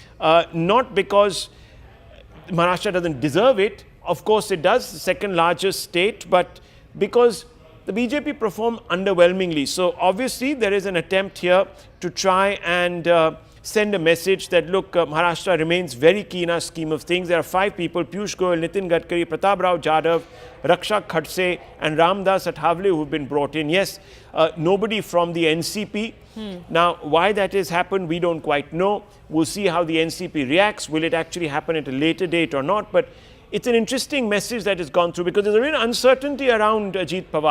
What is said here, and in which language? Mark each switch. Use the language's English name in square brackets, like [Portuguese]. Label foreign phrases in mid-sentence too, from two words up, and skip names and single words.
[English] Not because Maharashtra doesn't deserve it. Of course, it does, the second largest state, but because the BJP performed underwhelmingly. So obviously, there is an attempt here to try and send a message that, look, Maharashtra remains very key in our scheme of things. There are 5 people, Piyush Goyal, Nitin Gadkari, Pratap Rao Jadhav, Rakshak Khadse and Ramdas Athavale, who have been brought in. Yes, nobody from the NCP. Now, why that has happened, we don't quite know. We'll see how the NCP reacts. Will it actually happen at a later date or not? But it's an interesting message that has gone through because there's a real uncertainty around Ajit Pawar.